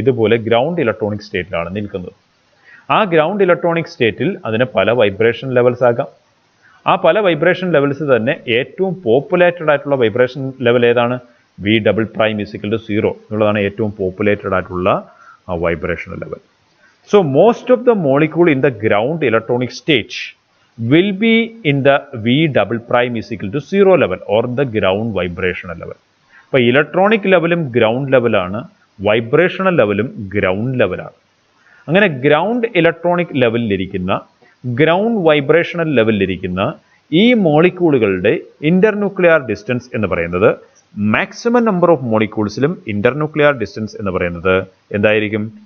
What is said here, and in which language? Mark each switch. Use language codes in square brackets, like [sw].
[ml] ഇതുപോലെ ground electronic സ്റ്റേറ്റിലാണ് നിൽക്കുന്നത്. ആ ഗ്രൗണ്ട് ഇലക്ട്രോണിക് സ്റ്റേറ്റിൽ അതിന് പല വൈബ്രേഷൻ ലെവൽസ് ആകാം. ആ പല വൈബ്രേഷൻ ലെവൽസ് തന്നെ ഏറ്റവും പോപ്പുലേറ്റഡ് ആയിട്ടുള്ള വൈബ്രേഷൻ ലെവൽ ഏതാണ്? V'=0 എന്നുള്ളതാണ് ഏറ്റവും പോപ്പുലേറ്റഡ് ആയിട്ടുള്ള vibration level. [en] So most of the molecule in the ground electronic state will be in the V'=0 level or the ground vibrational level. [ml] അപ്പോൾ ഇലക്ട്രോണിക് ലെവലും ground ലെവലാണ്, വൈബ്രേഷണൽ ലെവലും ground ലെവലാണ്. അങ്ങനെ ഗ്രൗണ്ട് ഇലക്ട്രോണിക് ലെവലിലിരിക്കുന്ന, ഗ്രൗണ്ട് വൈബ്രേഷണൽ ലെവലിലിരിക്കുന്ന ഈ മോളിക്യൂളുകളുടെ internuclear distance എന്ന് പറയുന്നത് maximum number of മോളിക്യൂൾസിലും internuclear distance എന്ന് പറയുന്നത് എന്തായിരിക്കും?